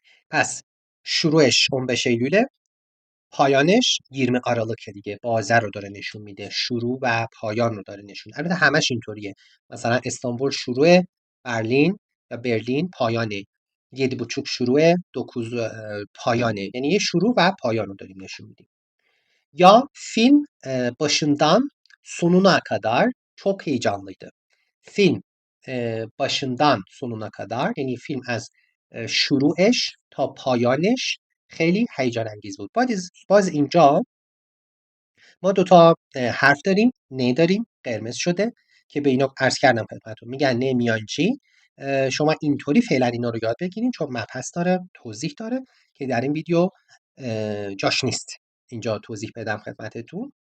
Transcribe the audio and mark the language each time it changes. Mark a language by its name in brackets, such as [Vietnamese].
[Persian] پس شروعش 15 ایلوله، پایانش 20 آراlık دیگه، بازه رو داره نشون میده، شروع و پایان رو داره نشون. البته همش اینطوریه. مثلا استانبول شروع، برلین یا برلین پایانه، 7.30 شروع، 9 پایانه. یعنی یه شروع و پایان رو داریم نشون میدیم. [Turkish] Ya film başından sonuna kadar çok heyecanlıydı. Film başından sonuna kadar yani film از [Persian] شروعش تا پایانش خیلی هیجان انگیز بود. باز اینجا ما دوتا حرف داریم، نه داریم قرمز شده که به اینا عرض کردم خدمتتون، میگن نه میانجی. شما اینطوری فعلا اینا رو یاد بگیرین چون مبحث داره، توضیح داره که در این ویدیو جاش نیست اینجا توضیح بدم خدمتتون.